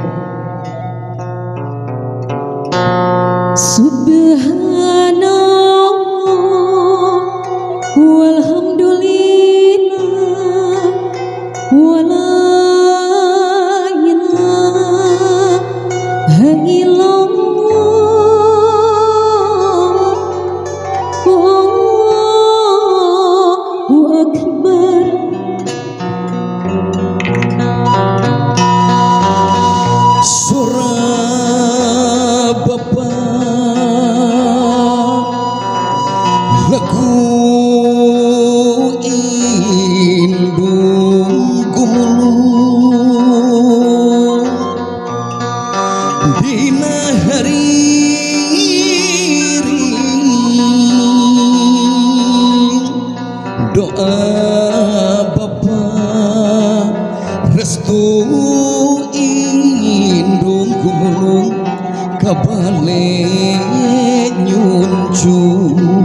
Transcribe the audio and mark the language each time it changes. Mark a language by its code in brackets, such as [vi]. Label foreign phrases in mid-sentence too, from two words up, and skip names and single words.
[ar] سبحان الله والحمد لله ولا إله إلا الله والله أكبر. [su] Surah Bapa lagu indung gumulung dina hari doa Bapa restu indung gumulung kabale nyuncung